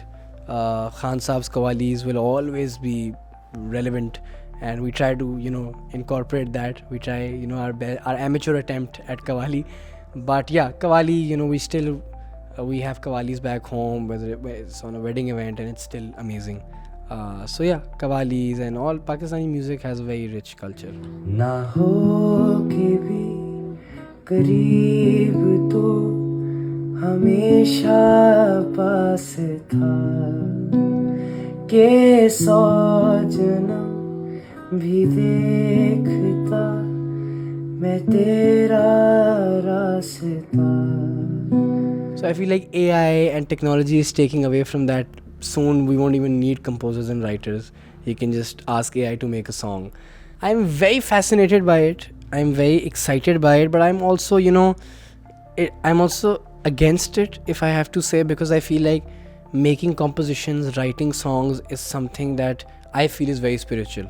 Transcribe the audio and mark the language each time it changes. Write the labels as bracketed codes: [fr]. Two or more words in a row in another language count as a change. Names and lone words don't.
[en] Khan Saab's Qawwalis will always be relevant, and we try to, incorporate that. We try, our amateur attempt at Qawwali. But yeah, Qawwali, we have Qawwalis back home, whether it's on a wedding event, and it's still amazing. So yeah, Qawwalis and all Pakistani music has a very rich culture. [ur] نہ ہو کے بھی قریب تو ہمیشہ پاس تھا کہ 100 جنم بھی دیکھتا میں تیرا راستہ. [en] So I feel like AI and technology is taking away from that. Soon we won't even need composers and writers. You can just ask AI to make a song. I'm very fascinated by it. I'm very excited by it, but I'm also, I'm also against it, if I have to say, because I feel like making compositions, writing songs is something that I feel is very spiritual.